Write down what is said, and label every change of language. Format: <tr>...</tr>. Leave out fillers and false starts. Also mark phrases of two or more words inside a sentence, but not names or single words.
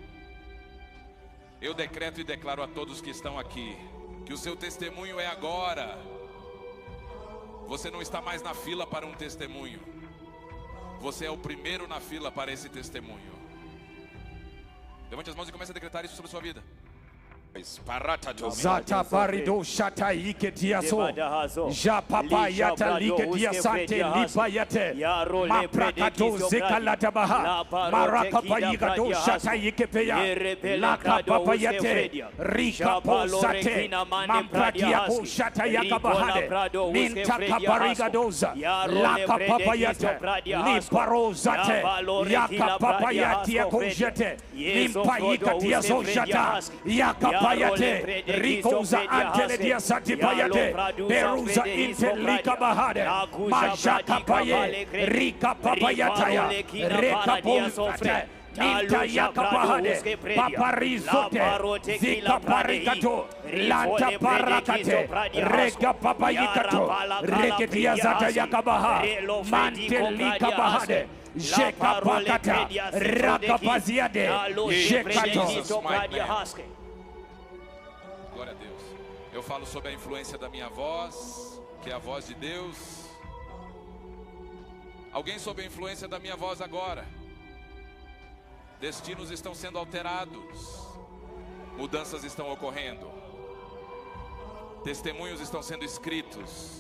<pt>Eu decreto e declaro a todos que estão aqui, que o seu testemunho é agora. Você não está mais na fila para um testemunho. Você é o primeiro na fila para esse testemunho. Levante as mãos e comece a decretar isso sobre a sua vida. Zata parido shata iketiaso Japapa yata liketia sante lipa yate Maprakato zekalata baha Marakapa yigado shata ikepeya Laka papa yate Rika po sate Mampradiako shata yakabahade Minta kaparigadoza Laka papa yate Liparo zate Yaka papa yate yako jete Nimpa yikatia so shata Yaka Payate, Ricoza Antele dia Santi Payate, Peruza Intelika Bahade, Majaka Paye, Rika Papayataya, Reka Ponfate, Minta Yaka Bahade, Paparizote, Zika Parikato, Lanta Parakate, Reka Papayikato, Reketia Zata Yakabaha, Mantelika Bahade. Jeka Pakata, Raka Paziade, Jekato. Glória a Deus. Eu falo sobre a influência da minha voz, que é a voz de Deus. Alguém sob a influência da minha voz agora? Destinos estão sendo alterados. Mudanças estão ocorrendo. Testemunhos estão sendo escritos.</pt>